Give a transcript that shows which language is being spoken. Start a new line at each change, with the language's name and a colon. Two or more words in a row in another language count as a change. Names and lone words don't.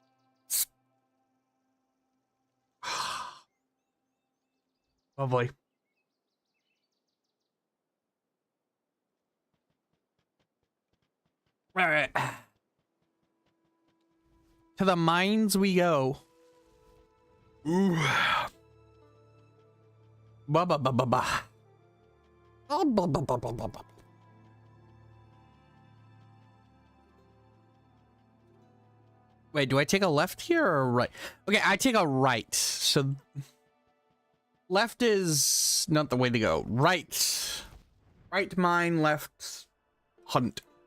English: Lovely. Alright. To the mines we go. Ooh. Ba ba ba ba ba. Oh, ba ba ba ba ba ba. Wait, do I take a left here or right? Okay, I take a right. So left is not the way to go. Right. Right mine, left hunt.